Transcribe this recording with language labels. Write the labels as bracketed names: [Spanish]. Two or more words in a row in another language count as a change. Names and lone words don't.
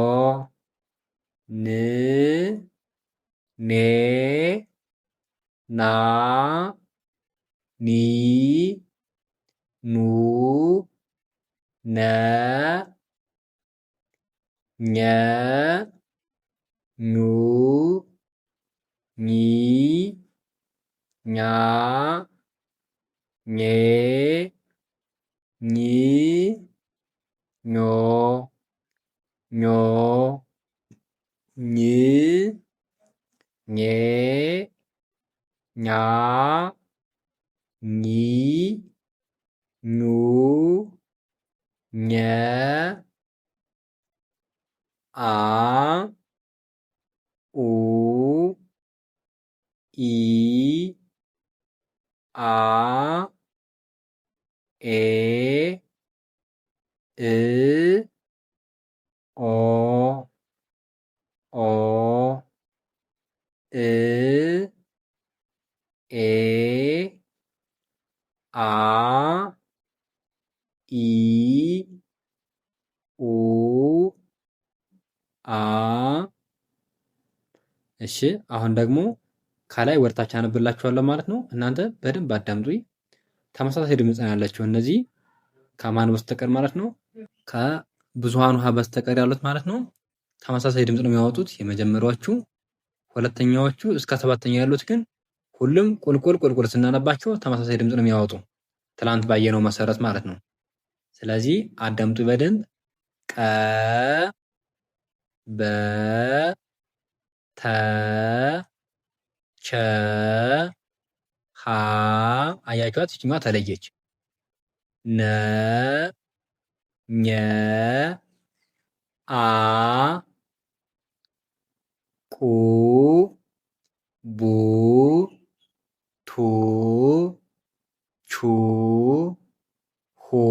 [Amharic] ን ኔ ና ኒ ኑ ነ ኘ ኙ ኚ ኛ ኜ ኚ ኞ ኞ ኝ ኜ ኛ ኚ ኙ ኘ አ ኡ ኢ አ ኤ እ ኦ ኦ እ ኤ አ ኢ ኡ አ እሺ አሁን ደግሞ ከላይ ወደታች አነብላችኋለሁ ማለት ነው። እናንተ በደንብ አዳምጡኝ። ተመሳሳይ ድምፅ ነው ያላቸው እነዚህ ከማን በስተቀር ማለት ነው፣ ከብዙሃን ውሃ በስተቀር ያሉት ማለት ነው። ተመሳሳይ ድምፅ ነው የሚያወጡት የመጀመሪያዎቹ። ሁለተኛዎቹ እስከ ሰባተኛ ያሉት ግን ሁሉም ቁልቁል ቁልቁል ስናነባቸው ተመሳሳይ ድምፅ ነው የሚያወጡ ትላንት ባየነው መሰረት ማለት ነው። ስለዚህ አዳምጡ በደንብ ቀ በ ተ ቸ ሀ አያችኋት? ይችኛዋ ተለየች። ነ ኘ አ ቁ ቡ ቱ ቹ ሁ